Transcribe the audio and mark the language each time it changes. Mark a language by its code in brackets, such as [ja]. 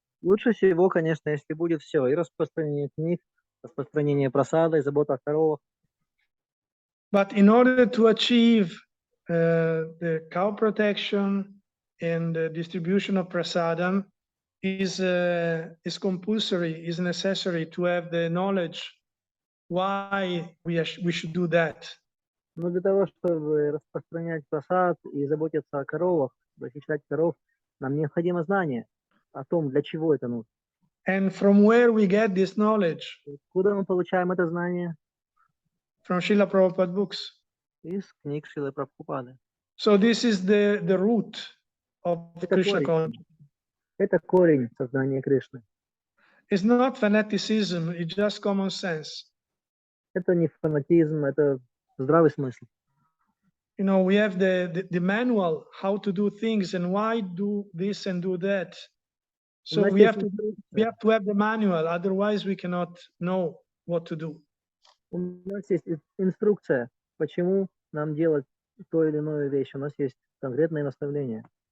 [ru] Лучше всего, конечно, если будет все, и распространение книг, распространение прасада, и забота о коровах. [en] But in order to achieve the cow protection and the distribution of prasadam is compulsory, is necessary to have the knowledge why we should do that. [ru] Но для того, чтобы распространять прасад и заботиться о коровах, защищать коров, нам необходимо знание о том, для чего это нужно. [en] And from where we get this knowledge? [ru] Откуда мы получаем это знание? [en] From Srila Prabhupada books. [ru] Из книг Шрилы Прабхупады. [en] So this is the root of [ru] Это [en] Krishna [ru] корень. [en] consciousness. [ru] Это корень сознания Кришны. [en] It's not fanaticism, it's just common sense. [ru] Это не фанатизм, это здравый смысл. [en] You know, we have the manual how to do things and why do this and do that. So we have to have the manual, otherwise we cannot know what to do. [ru] У нас есть инструкция, почему нам делать то или иную вещь. У нас есть конкретные наставления.